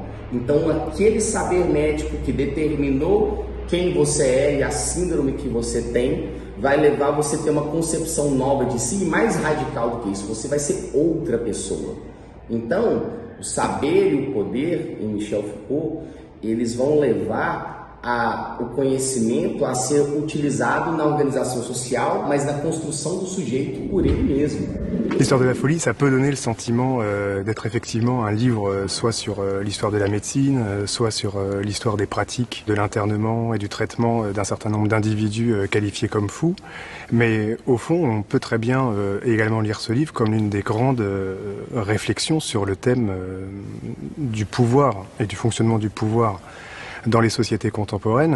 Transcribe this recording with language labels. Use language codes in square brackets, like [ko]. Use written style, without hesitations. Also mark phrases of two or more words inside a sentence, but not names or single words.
[pt] Então, aquele saber médico que determinou quem você é e a síndrome que você tem, vai levar você a ter uma concepção nova de si, e mais radical do que isso, você vai ser outra pessoa. Então, o saber e o poder, em Michel Foucault, eles vão levar o conhecimento a ser utilizado na organização social, mas na construção do sujeito por ele mesmo. [fr] L'histoire de la folie, ça peut donner le sentiment d'être effectivement un livre soit sur l'histoire de la médecine, soit sur l'histoire des pratiques de l'internement et du traitement d'un certain nombre d'individus qualifiés comme fous. Mais au fond, on peut très bien également lire ce livre comme l'une des grandes réflexions sur le thème du pouvoir et du fonctionnement du pouvoir dans les sociétés contemporaines,